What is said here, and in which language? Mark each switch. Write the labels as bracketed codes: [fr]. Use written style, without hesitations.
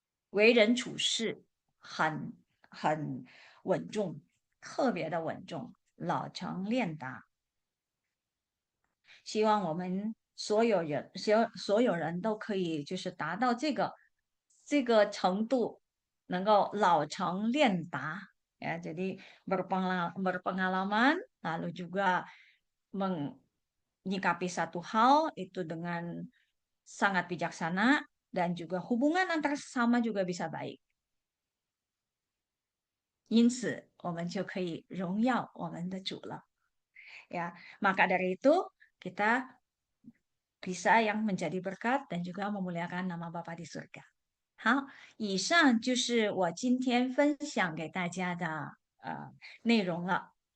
[zh] 为人处事很稳重，特别的稳重，老成练达。希望我们所有人都可以就是达到这个程度，能够老成练达ya. [id] Jadi berpengalaman, lalu juga menyikapi satu hal itu dengan sangat bijaksana dan juga hubungan antar sesama juga bisa baik. [zh] 因此，我们就可以荣耀我们的主了。 [id] Ya, maka dari itu kita bisa yang menjadi berkat dan juga memuliakan nama Bapa di surga. [zh] 好，以上就是我今天分享给大家的内容了。